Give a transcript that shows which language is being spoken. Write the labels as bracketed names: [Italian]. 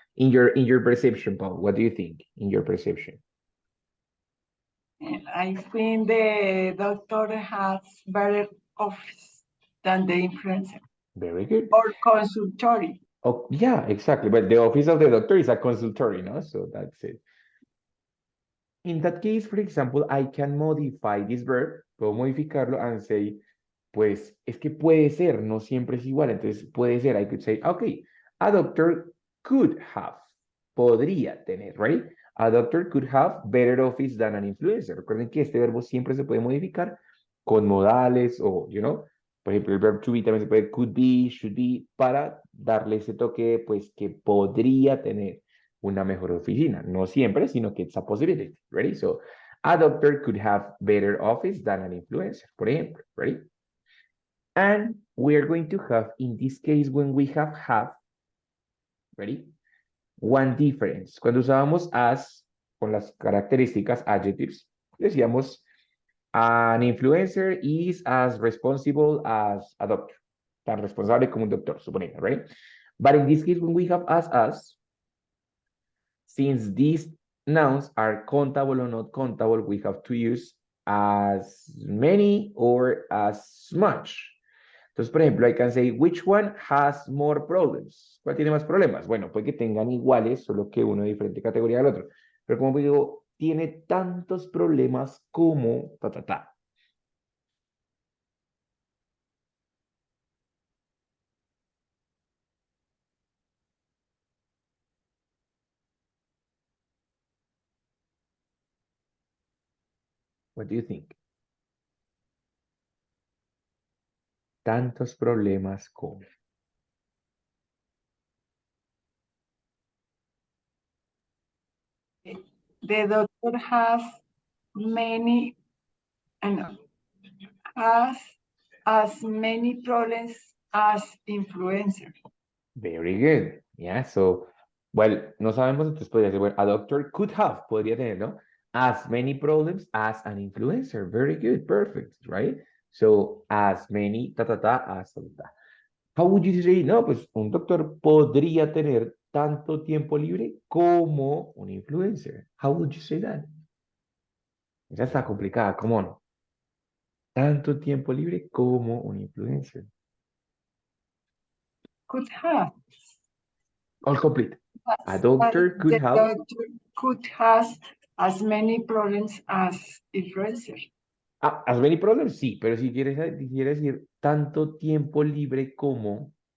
[English] In your perception, Paul, what do you think in your perception? I think the doctor has better office than the influencer Very good. or consultory. Oh, yeah, exactly. But the office of the doctor is a consultory, no? So that's it. In that case, for example, I can modify this verb, [Spanish] puedo modificarlo [English] and say, [Spanish] pues es que puede ser, no siempre es igual. Entonces puede ser, [English] I could say, okay, a doctor could have, [Spanish] podría tener, [English] right? A doctor could have better office than an influencer. [Spanish] Recuerden que este verbo siempre se puede modificar con modales o, por ejemplo, el verbo to be también se puede [English] could be, should be, [Spanish] para darle ese toque, pues, que podría tener una mejor oficina. No siempre, sino que [English] it's a possibility, [Spanish] ready? [English] So, a doctor could have better office than an influencer, [Spanish] por ejemplo, [English] ready? And we are going to have, in this case, when we have, ready? One difference. [Spanish] Cuando usábamos [English] as [Spanish] con las características [English] adjectives, [Spanish] decíamos [English] an influencer is as responsible as a doctor. [Spanish] Tan responsable como un doctor, suponiendo, right? [English] But in this case, when we have as, since these nouns are countable or not countable, we have to use as many or as much. [Spanish] Entonces, por ejemplo, [English] I can say, which one has more problems? [Spanish] ¿Cuál tiene más problemas? Bueno, puede que tengan iguales, solo que uno de diferente categoría del otro. Pero como digo, tiene tantos problemas como ta. [English] What do you think? [Spanish] Tantos problemas como. [English] The doctor has many and has as many problems as influencer. Very good. Yeah, so, well, [Spanish] no sabemos, entonces podría ser, bueno, [English] a doctor could have, [Spanish] podría tener, ¿no? [English] As many problems as an influencer. Very good, perfect, right? So, as many, as, ta, ta, ta. How would you say, [Spanish] no, pues un doctor podría tener tanto tiempo libre como un influencer. [English] How would you say that? [Spanish] Esa está complicada, ¿cómo no? Tanto tiempo libre como un influencer. [English] Could have. All complete. A The doctor could have, doctor could has as many problems as influencer. as many problems, [Spanish] sí, pero si quieres, quiere decir tanto tiempo libre como,